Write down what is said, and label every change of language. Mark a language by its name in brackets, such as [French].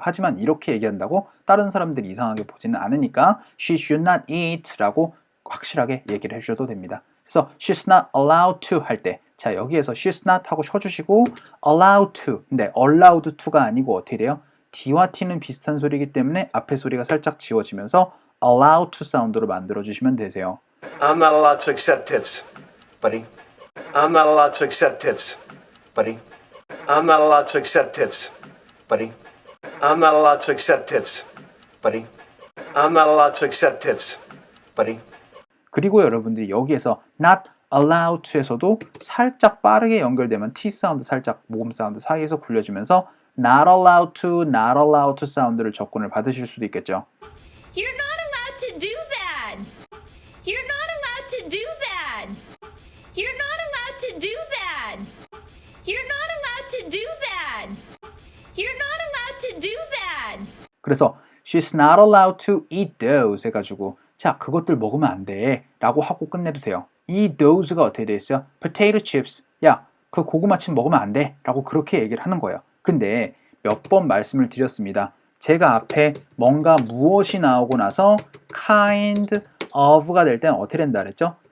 [Korean] 하지만 이렇게 얘기한다고 다른 사람들이 이상하게 보지는 않으니까 [English] she should not eat [Korean] 라고 확실하게 얘기를 해주셔도 됩니다. 그래서 [English] she's not allowed to [Korean] 할 때, 자, 여기에서 she's not 하고 쉬어주시고 allowed to, 근데 allowed to가 아니고 어떻게 돼요? D와 T는 비슷한 소리이기 때문에 앞에 소리가 살짝 지워지면서 allowed to 사운드로 만들어주시면 되세요. [English] I'm not allowed to accept tips, buddy. I'm not allowed to accept tips, buddy. I'm not allowed to accept tips, buddy. I'm not allowed to accept tips, buddy. I'm not allowed to accept tips, buddy. [Korean] 그리고 여러분들이 여기에서 not allowed to에서도 살짝 빠르게 연결되면 T 사운드 살짝 모음 사운드 사이에서 굴려주면서 not allowed to 사운드를 접근을 받으실 수도 있겠죠. [English] You're not allowed to do that. You're not allowed to do that. You're not allowed to do that. You're not allowed to do that. You're not allowed to do that. [Korean] 그래서 [English] she's not allowed to eat those [Korean] 해가지고 자, 그것들 먹으면 안 돼 라고 하고 끝내도 돼요. 이 those가 어떻게 되어 있어요? potato chips, 야, 그 고구마칩 먹으면 안 돼 라고 그렇게 얘기를 하는 거예요. 근데 몇 번 말씀을 드렸습니다. 제가 앞에 뭔가 무엇이 나오고 나서 kind of가 될 때는 어떻게 된다 그랬죠?